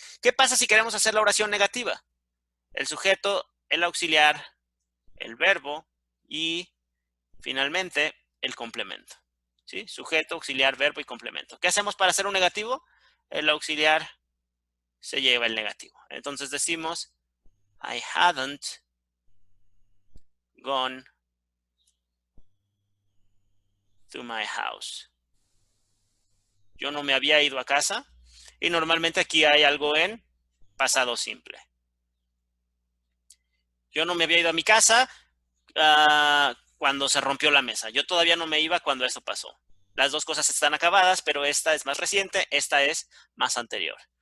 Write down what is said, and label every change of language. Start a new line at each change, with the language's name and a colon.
Spanish: ¿Qué pasa si queremos hacer la oración negativa? El sujeto, el auxiliar, el verbo y finalmente el complemento, ¿sí? Sujeto, auxiliar, verbo y complemento. ¿Qué hacemos para hacer un negativo? El auxiliar se lleva el negativo. Entonces decimos,
English: I hadn't gone to my house.
Spanish: Yo no me había ido a casa y normalmente aquí hay algo en pasado simple. Yo no me había ido a mi casa cuando se rompió la mesa. Yo todavía no me iba cuando eso pasó. Las dos cosas están acabadas, pero esta es más reciente, esta es más anterior.